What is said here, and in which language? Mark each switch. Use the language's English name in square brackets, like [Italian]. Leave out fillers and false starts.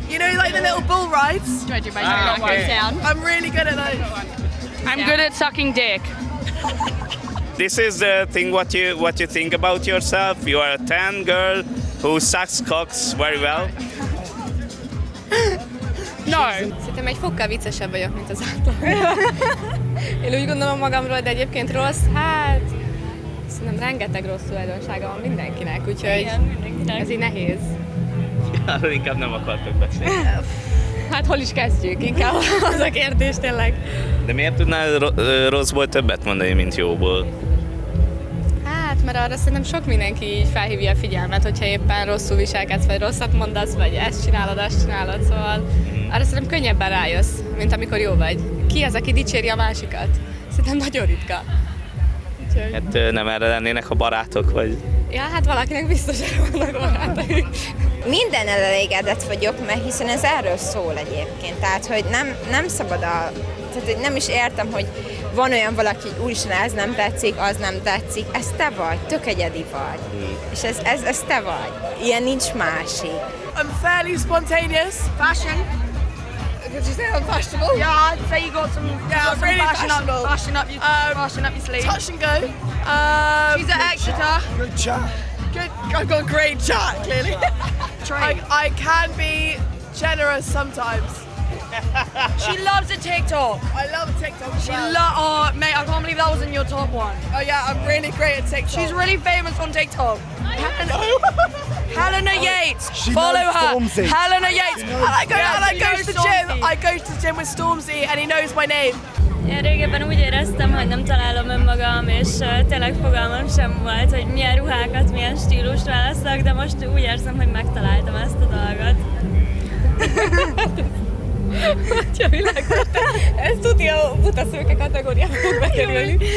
[English] You know, like the little bull rides? Do I do my jacket down? I'm really good at those. I'm good at sucking dick. This is the thing what you think about yourself. You are a tan girl who sucks cocks very well. No. [Hungarian] Szerintem egy fokkal viccesebb vagyok, mint az átlag. Én úgy gondolom magamról, de egyébként rossz, hát... Szerintem rengeteg rossz tulajdonsága van mindenkinek, úgyhogy mindenkinek. Ez így nehéz. Arról inkább nem akartok beszélni. Hát hol is kezdjük? Inkább az a kérdés tényleg. De miért tudnál rosszból többet mondani, mint jóból? Hát, mert arra szerintem sok mindenki így felhívja a figyelmet, hogyha éppen rosszul viselkedsz, vagy rosszat mondasz, vagy ezt csinálod, szóval... Arra szerintem könnyebben rájössz, mint amikor jó vagy. Ki az, aki dicséri a másikat? Szerintem nagyon ritka. Úgyhogy... Hát nem erre lennének a barátok, vagy... Ja, hát valakinek biztos, hogy vannak barátai. Minden elégedett vagyok, mert hiszen ez erről szól egyébként. Tehát, hogy nem szabad a... Tehát, hogy nem is értem, hogy van olyan valaki, hogy úristen, ez nem tetszik, az nem tetszik. Ez te vagy, tök egyedi vagy. És ez te vagy. Ilyen nincs másik. [English] I'm fairly spontaneous. Fashion. Did you say I'm fashionable? Yeah, I'd say you got some. Yeah, got some really fashion up your sleeve. Touch and go. She's at Exeter. Good chat. I've got great chat, clearly. I can be generous sometimes. She loves a TikTok. I love a TikTok. Mate, I can't believe that was in your top one. Oh yeah, I'm really great at TikTok. She's really famous on TikTok. Helena Yates, follow her. Helena Yates. I go to the gym with Stormzy, and he knows my name. [Hungarian] Én régebben úgy éreztem, hogy nem találom önmagam, és tényleg fogalmam sem volt, hogy milyen ruhákat, milyen stílust választok, de most úgy érzem, hogy megtaláltam ezt a dolgot. Ez tudni a butaszőke kategóriában megkerülni.